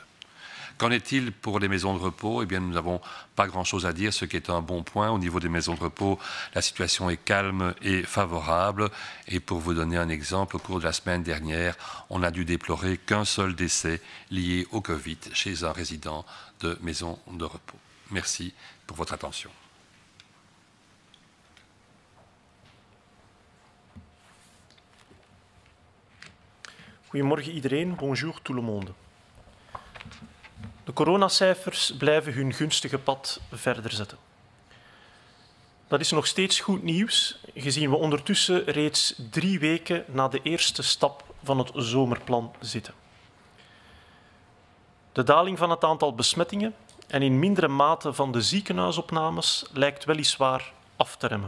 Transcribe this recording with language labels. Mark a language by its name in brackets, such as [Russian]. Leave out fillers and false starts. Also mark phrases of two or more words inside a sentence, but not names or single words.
[French] Qu'en est-il pour les maisons de repos? Eh bien, nous n'avons pas grand-chose à dire, ce qui est un bon point. Au niveau des maisons de repos, la situation est calme et favorable. Et pour vous donner un exemple, au cours de la semaine dernière, on n'a dû déplorer qu'un seul décès lié au Covid chez un résident de maison de repos. Merci pour votre attention. [Dutch] Goedemorgen iedereen, [French] bonjour tout le monde. [Dutch] De coronacijfers blijven hun gunstige pad verder zetten. Dat is nog steeds goed nieuws, gezien we ondertussen reeds 3 weken na de eerste stap van het zomerplan zitten. De daling van het aantal besmettingen en in mindere mate van de ziekenhuisopnames lijkt weliswaar af te remmen.